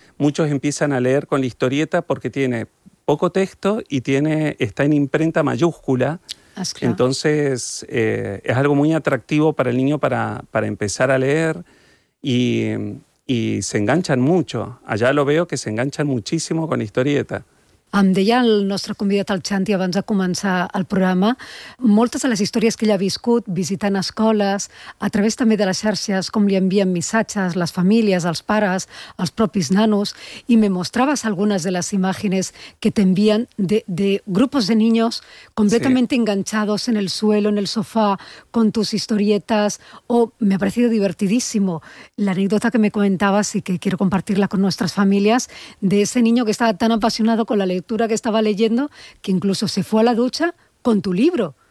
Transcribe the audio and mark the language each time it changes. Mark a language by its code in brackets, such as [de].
[es] Muchos empiezan a leer con la historieta porque tiene poco texto y está en imprenta mayúscula. [ca] Esclar. [es] Entonces, es algo muy atractivo para el niño para empezar a leer y se enganxen mucho. Allà lo veo que se enganxen muchísimo con la historieta. [ca] Em deia el nostre convidat, el Xanti, abans de començar el programa, moltes de les històries que ell ha viscut visitant escoles, a través també de les xarxes, com li envien missatges les famílies, els pares, els propis nanos, i me mostraves algunes de les imatges que t'envien [es] de grupos de niños completamente sí. enganchados en el suelo, en el sofá, con tus historietas, o me ha parecido divertidísimo la anécdota que me comentabas y que quiero compartirla con nuestras familias, de ese niño que estaba tan apasionado con la lectura que estaba leyendo, que incluso se fue a la ducha con tu libro.